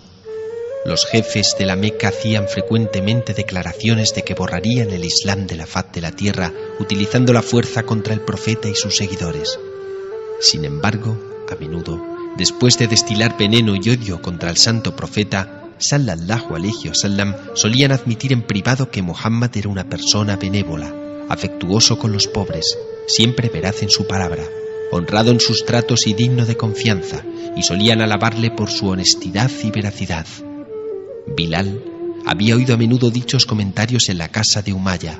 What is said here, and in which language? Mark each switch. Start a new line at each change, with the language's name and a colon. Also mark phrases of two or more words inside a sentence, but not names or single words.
Spanish: Los jefes de la Meca hacían frecuentemente declaraciones de que borrarían el Islam de la faz de la tierra utilizando la fuerza contra el profeta y sus seguidores. Sin embargo, a menudo, después de destilar veneno y odio contra el santo profeta,
Arabic: صلى الله عليه وسلم,
Spanish: solían admitir en privado que Muhammad era una persona benévola, afectuoso con los pobres, siempre veraz en su palabra, honrado en sus tratos y digno de confianza, y solían alabarle por su honestidad y veracidad. Bilal había oído a menudo dichos comentarios en la casa de Umayya.